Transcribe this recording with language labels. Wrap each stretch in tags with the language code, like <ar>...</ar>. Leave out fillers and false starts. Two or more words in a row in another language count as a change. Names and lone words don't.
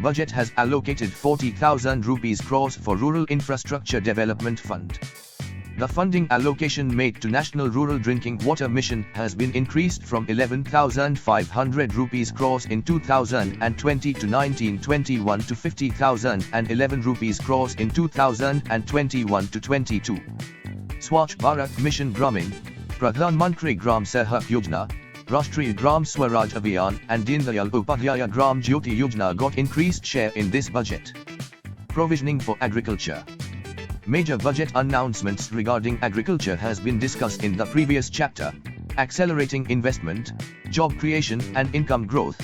<en>budget has allocated 40,000 rupees crores for Rural Infrastructure Development Fund. The funding allocation made to National Rural Drinking Water Mission has been increased from 11,500 rupees crores in 2020 to 1921 to 50,011 rupees crores in 2021 to 22. Swachh Bharat Mission Gramin, Pradhan Mantri Gram Sahayak Yojana, Rashtriya Gram Swaraj Abhiyan and Deen Dayal Upadhyaya Gram Jyoti Yojana got increased share in this budget. Provisioning for agriculture. Major budget announcements regarding agriculture has been discussed in the previous chapter, accelerating investment, job creation and income growth.</en>